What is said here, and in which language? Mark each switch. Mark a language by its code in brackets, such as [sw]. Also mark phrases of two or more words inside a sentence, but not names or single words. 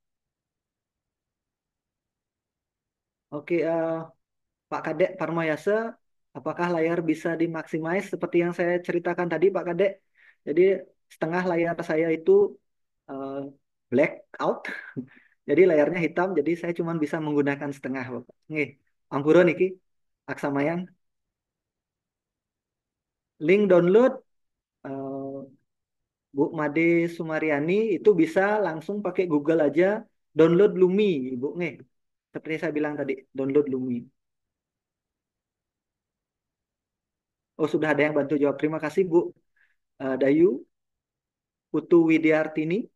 [id] Oke, Pak Kadek Parmayasa, apakah layar bisa dimaksimize seperti yang saya ceritakan tadi Pak Kadek? Jadi setengah layar saya itu eh, [en] black out. [id] Jadi layarnya hitam, jadi saya cuma bisa menggunakan setengah, Bapak. Nih, [ban] Ampura niki, Aksamayang. [en] Link download [id] eh, Bu Made Sumariani itu bisa langsung pakai Google aja download Lumi, Ibu. Nih, seperti saya bilang tadi, download Lumi. Oh, sudah ada yang bantu jawab. Terima kasih, Bu Dayu Putu Widiartini.